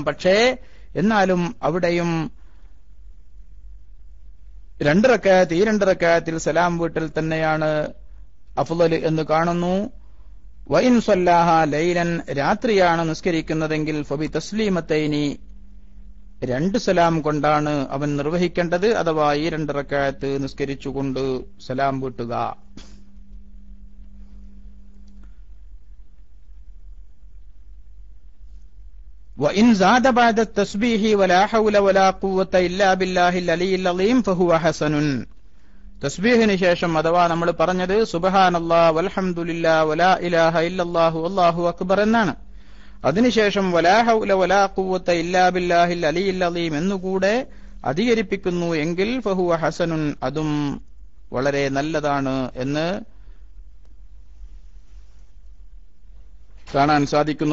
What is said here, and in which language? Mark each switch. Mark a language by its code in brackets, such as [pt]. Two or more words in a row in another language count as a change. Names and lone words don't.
[ml] പക്ഷേ എന്നാലും അവിടെയും 2 റക്അത്ത്, ഈ 2 റക്അത്തിൽ സലാം വീട്ടിൽ തന്നെയാണ് അഫ്ളൽ എന്ന് കാണുന്നു. [ar] وإن صلاها ليلا, [ml] രാത്രിയാണ് നിസ്കരിക്കുന്നതെങ്കിൽ [ar] فبتسليمتين, [ml] 2 സലാം കൊണ്ടാണ് അവൻ നിർവഹിക്കേണ്ടത്. അഥവാ ഈ 2 റക്അത്ത് നിസ്കരിച്ചുകൊണ്ട് സലാം വീട്ടുക. [ar] وإن زاد بعد التسبيح ولا حول ولا قوة إلا بالله العلي العظيم فهو حسن. [ml] തസ്ബീഹിന് ശേഷം അഥവാ നമ്മൾ പറഞ്ഞത് [ar] سبحان الله والحمد لله ولا إله إلا الله والله أكبر [ml] എന്നാണ്. അതിനുശേഷം [ar] ولا حول ولا قوة إلا بالله العلي العليم [ml] എന്നുകൂടെ അധികരിപ്പിക്കുന്നു എങ്കിൽ [ar] فهو حسن, [ml] അതും വളരെ നല്ലതാണ് എന്ന് കാണാൻ സാധിക്കുന്നു.